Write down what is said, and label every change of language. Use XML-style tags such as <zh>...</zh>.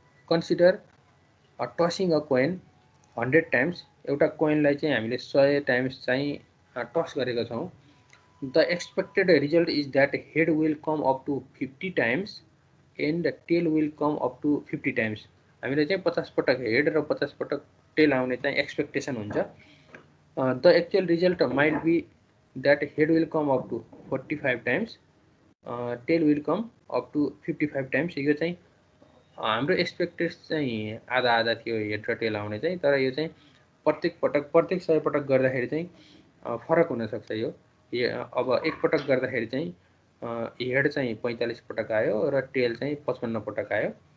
<en>Consider tossing a coin 100 times.</en> <ne>एउटा कोइनलाई चाहिँ हामीले 100 टाइम्स चाहिँ टस गरेका छौँ.</ne> <en>The expected result is that head will come up to 50 times and tail will come up to 50 times.</en> <ne>हामीले चाहिँ 50 पटक हेड र 50 पटक टेल आउने चाहिँ एक्सपेक्टेसन हुन्छ.</ne> <en>The actual result might be that head will come up to 45 times, tail will come up to 55 times.</en> <ne>यो चाहिँ हाम्रो एक्सपेक्टेड चाहिँ आधा थियो हेड र टेल आउने चाहिँ, तर यो चाहिँ प्रत्येक 100 पटक गर्दाखेरि चाहिँ फरक हुन सक्छ. यो अब एक पटक गर्दाखेरि चाहिँ हेड चाहिँ 45 पटक आयो र टेल चाहिँ 55 पटक आयो.</ne>